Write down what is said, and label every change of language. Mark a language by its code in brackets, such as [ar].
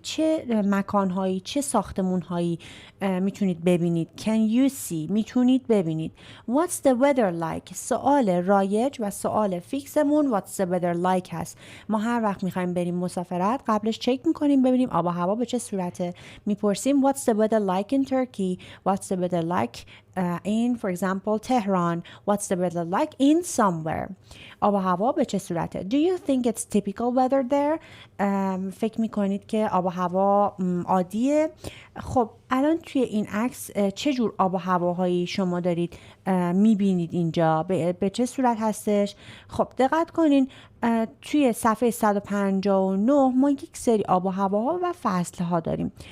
[fa] چه مکانهایی، چه ساختمونهایی میتونید ببینید؟ [en] Can you see? [fa] میتونید ببینید. [en] What's the weather like? [fa] سوال رایج و سوال فیکسمون [en] What's the weather like [fa] هست. ما هر وقت میخوایم بریم مسافرت قبلش چک میکنیم ببینیم آب و هوا به چه صورته. میپرسیم [en] What's the weather like in Turkey? What's the weather like in, for example, Tehran? What's the weather like in somewhere? [fa] آب و هوا به چه صورته. [en] Do you think it's typical weather there? [fa] فکر میکنید که آب و هوا عادیه؟ خب الان توی این عکس چه جور آب و هواهایی شما دارید میبینید اینجا؟ به چه صورت هستش؟ خب دقت کنین توی صفحه 159 ما یک سری آب و هواها و فصلها داریم.